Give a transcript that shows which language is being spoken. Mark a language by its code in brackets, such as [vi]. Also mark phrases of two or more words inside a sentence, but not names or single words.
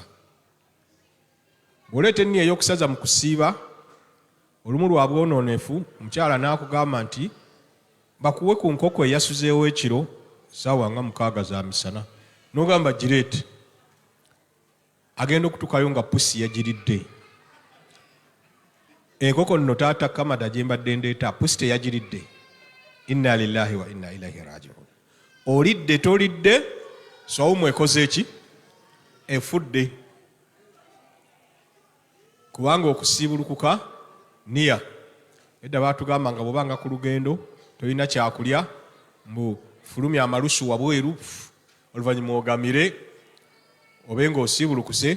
[lg] Bw'oleeta enniya ey'okusaza mu kusiiba, olumu lwa bwonoonefu omukyala n'akugamba nti bakuwe ku nkoko eyasuzeewo ekiro ssaawa nga 6 za misana, n'ogamba gireete, agenda okutuukayo nga pusi yagiridde. Enkoko nno taata Kamada gye mbadde ndeeta pusi teyagiridde. [ar] إنا لله وإنا إليه راجعون. [lg] Olidde tolidde, sawumu ekoze eki? Efudde. Kubanga okusiibulukuka niya. Edda baatugamba nga bw'obanga ku lugendo tolina kyakulya, mbu fulumya amalusu wabweru, oluvannyuma ogamire obe ng'osiibulukuse.